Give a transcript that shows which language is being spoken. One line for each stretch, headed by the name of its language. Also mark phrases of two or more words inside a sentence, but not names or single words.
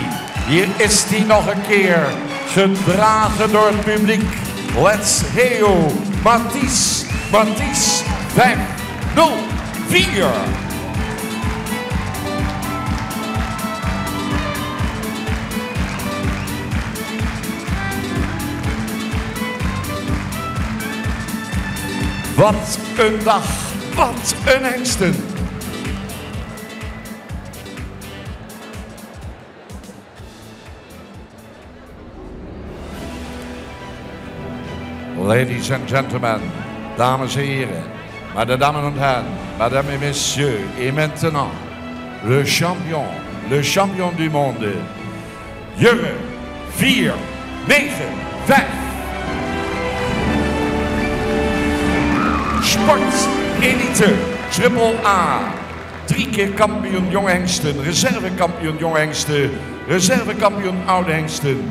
Dutch: Hier is die nog een keer, gedragen door het publiek.
English: Let's hail Mathies 504.
Dutch: Wat een dag, wat een hengsten.
English: Ladies and gentlemen,
Dutch: dames en heren,
French: mesdames et heren, mesdames et messieurs, et maintenant, le champion du monde, Jurre 495. Sport Elite Triple A.
Dutch: 3 keer kampioen jonge hengsten, reservekampioen jonge hengsten, reservekampioen oude hengsten.